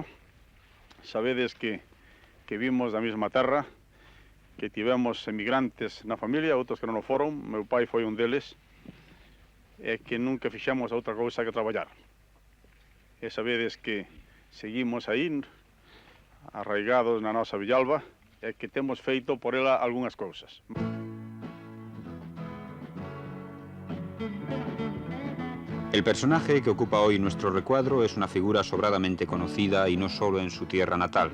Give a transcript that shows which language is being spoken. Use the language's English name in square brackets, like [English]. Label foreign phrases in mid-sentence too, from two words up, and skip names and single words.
[Galician] Sabedes que vimos da mesma terra, que tivemos emigrantes na familia, outros que non o foron, meu pai foi un deles, e que nunca fixemos outra cousa que traballar. E sabedes que seguimos aí, arraigados na nosa Villalba, e que temos feito por ela algunhas cousas. [Spanish] El personaje que ocupa hoy nuestro recuadro es una figura sobradamente conocida y no solo en su tierra natal.